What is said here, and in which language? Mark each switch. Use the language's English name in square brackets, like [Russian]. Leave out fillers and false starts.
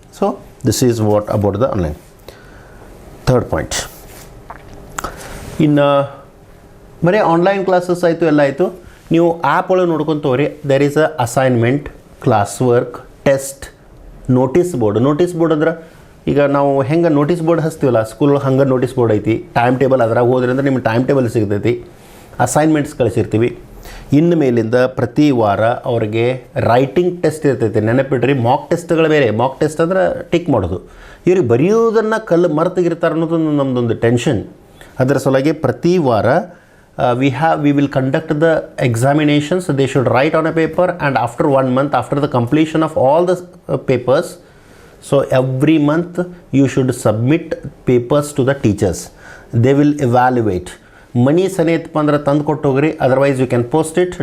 [English] So this is what about the online. Third point, in [Kannada] ಬರೀ online classes ಆಯಿತು, ಎಲ್ಲ ಆಯಿತು. ನೀವು ಆ್ಯಪ್ ಒಳಗೆ ನೋಡ್ಕೊಂತವ್ರಿ, [English] there is a assignment, [Kannada] class work, test, notice board. Notice board ಅಂದ್ರೆ ಈಗ ನಾವು ಹೆಂಗೆ ನೋಟಿಸ್ ಬೋರ್ಡ್ ಹಚ್ತೀವಲ್ಲ ಸ್ಕೂಲ್, ಹಂಗೆ ನೋಟಿಸ್ ಬೋರ್ಡ್ ಐತಿ. ಟೈಮ್ ಟೇಬಲ್ ಅದ್ರಾಗ ಹೋದ್ರಿಂದ ನಿಮ್ಗೆ ಟೈಮ್ ಟೇಬಲ್ ಸಿಗ್ತೈತಿ. ಅಸೈನ್ಮೆಂಟ್ಸ್ ಕಳಿಸಿರ್ತೀವಿ. ಇನ್ನು ಮೇಲಿಂದ ಪ್ರತಿ ವಾರ ಅವ್ರಿಗೆ ರೈಟಿಂಗ್ ಟೆಸ್ಟ್ ಇರ್ತೈತಿ. ನೆನಪಿಡ್ರಿ, ಮಾಕ್ ಟೆಸ್ಟ್ಗಳು ಬೇರೆ. ಮಾಕ್ ಟೆಸ್ಟ್ ಅಂದ್ರೆ ಟಿಕ್ ಮಾಡೋದು. ಇವ್ರಿಗೆ ಬರೆಯೋದನ್ನು ಕಲ್ಲು ಮರೆತಿಗಿರ್ತಾರೆ ಅನ್ನೋದೊಂದು ನಮ್ಮದೊಂದು ಟೆನ್ಷನ್. ಅದರ ಸಲುವಾಗಿ ಪ್ರತಿ ವಾರ [English] we will conduct the examinations. They should write on a paper, and after 1 month, after the completion of all the papers, so every month you should submit papers to the teachers. They will evaluate. [Kannada] Money sanetpa andre tandu kottogri, [English] otherwise you can post it.